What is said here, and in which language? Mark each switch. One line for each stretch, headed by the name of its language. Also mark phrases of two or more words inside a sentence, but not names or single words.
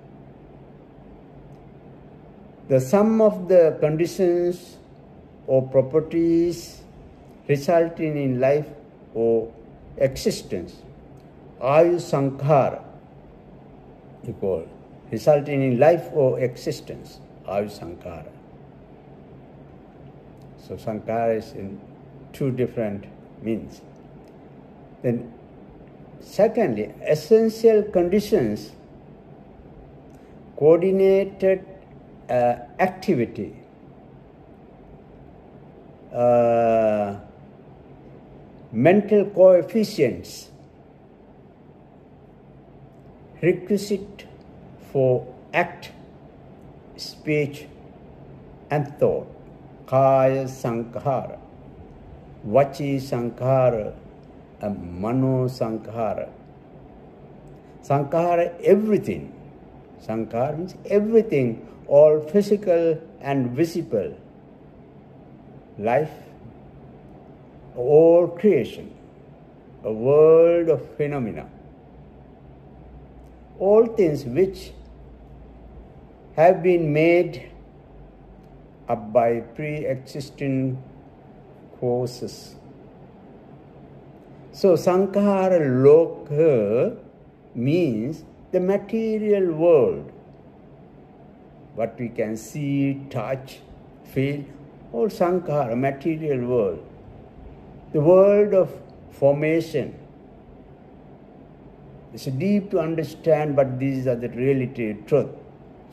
English: The sum of the conditions or properties resulting in life or existence,
Pali: ayu sankhara,
English: you call, resulting in life or existence,
Pali: ayu sankhara.
English: So sankhara is in two different means. Then secondly, essential conditions, coordinated activity, mental coefficients, requisite for act, speech and thought,
Pali: kaya sankhara, vachi sankhara, and mano sankhara.
English: Sankhara, everything. Sankhara means everything, all physical and visible, life, all creation, a world of phenomena, all things which have been made up by pre-existing causes. So
Pali: sankhara loka
English: means the material world, what we can see, touch, feel, all sankhara, material world. The world of formation. It's deep to understand, but these are the reality, truth.